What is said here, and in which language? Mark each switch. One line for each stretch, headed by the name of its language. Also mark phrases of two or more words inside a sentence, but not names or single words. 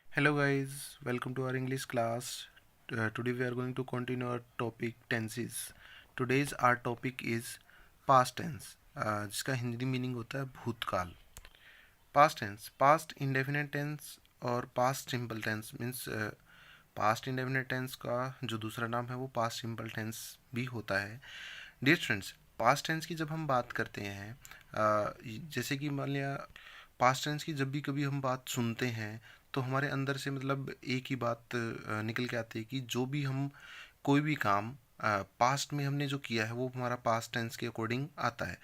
English: Hello guys, welcome to our English class. Today we are going to continue our topic tenses. Today's our topic is past tense,
Hindi: जिसका हिंदी मीनिंग होता है भूतकाल.
English: Past tense, past indefinite tense और past simple tense means past indefinite tense
Hindi: का जो दूसरा नाम है वो
English: past simple tense
Hindi: भी होता है. Dear friends, past tense की जब हम बात करते हैं, जैसे कि मान लिया
English: past tense
Hindi: की जब भी कभी हम बात सुनते हैं तो हमारे अंदर से मतलब एक ही बात निकल के आती है कि जो भी हम कोई भी काम पास्ट में हमने जो किया है वो हमारा
English: past tense
Hindi: के अकॉर्डिंग आता है.